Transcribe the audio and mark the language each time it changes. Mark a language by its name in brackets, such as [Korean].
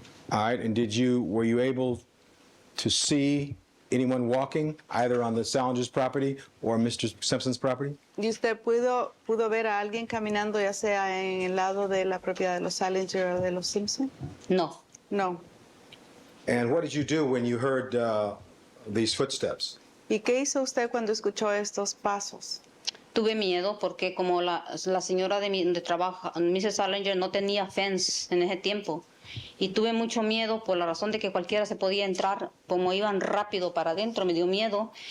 [English] All right, and were you able to see anyone walking either on the Salinger's property or Mr. Simpson's property? [Spanish] ¿Y usted pudo ver a alguien caminando, ya sea en el lado de la propiedad de los Salinger o de los Simpson? No. [English] No. And what did you do when you heard these footsteps? [Spanish] ¿Y qué hizo usted cuando escuchó estos pasos? Tuve miedo porque como la señora de trabajo, Mrs. Salinger, no tenía fence en ese tiempo. Y tuve mucho miedo por la razón de que cualquiera se podía entrar, como iban rápido para adentro, me dio miedo.